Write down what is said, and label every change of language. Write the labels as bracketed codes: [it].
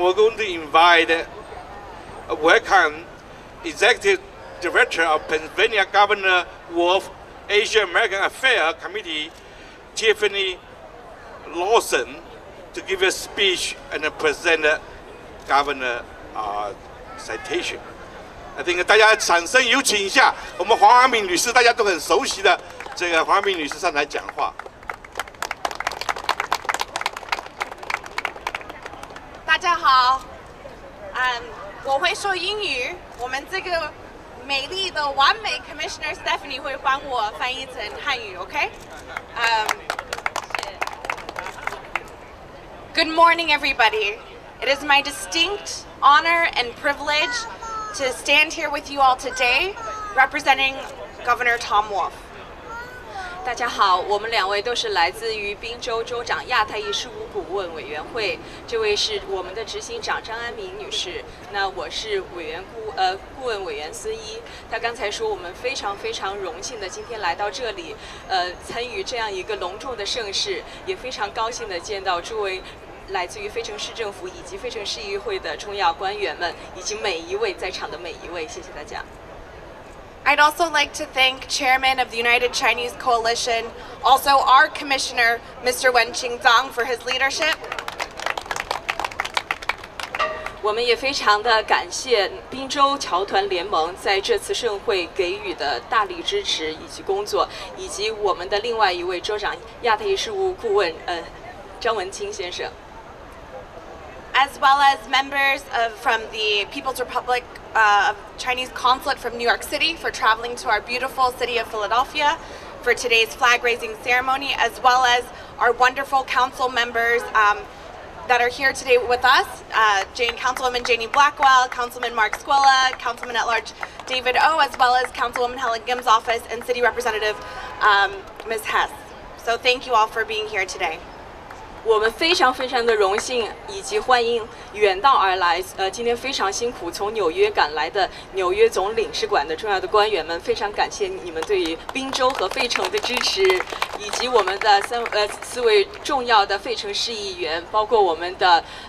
[en] We're going to invite welcome Executive Director of Pennsylvania Governor Wolf Asia American Affairs Committee, Tiffany Lawson, to give a speech and present Governor Citation. I think [zh] 大家掌声有请一下我们黄华敏女士，大家都很熟悉的这个黄华敏女士上台讲话。大家好，我会说英语，我们这个美丽的完美 Commissioner Stephanie 会帮我翻译成汉语 ，OK？ [en] Good morning, everybody. It is my distinct honor and privilege to stand here with you all today, representing Governor Tom Wolf. [zh] 大家好，我们两位都是来自于宾州州长亚太议事务顾问委员会，这位是我们的执行长张安民女士，那我是顾问委员孙一。他刚才说我们非常荣幸的今天来到这里，参与这样一个隆重的盛事，也非常高兴的见到诸位来自于费城市政府以及费城市议会的重要官员们，以及每一位在场的每一位，谢谢大家。 [en] I'd also like to thank Chairman of the United Chinese Coalition, also our Commissioner, Mr. Wen Qingzang, for his leadership. [zh] 我们也非常的感谢宾州侨团联盟在这次盛会给予的大力支持以及工作，以及我们的另外一位州长亚太事务顾问张文清先生。 [en] As well as members from the People's Republic of Chinese Consulate from New York City for traveling to our beautiful city of Philadelphia for today's flag-raising ceremony, as well as our wonderful council members that are here today with us, Councilwoman Janie Blackwell, Councilman Mark Squilla, Councilman-at-Large David O, as well as Councilwoman Helen Gim's office and City Representative Ms. Hess. So thank you all for being here today. [zh] 我们非常的荣幸，以及欢迎远道而来，今天非常辛苦从纽约赶来的纽约总领事馆的重要的官员们，非常感谢你们对于宾州和费城的支持，以及我们的四位重要的费城市议员，包括我们的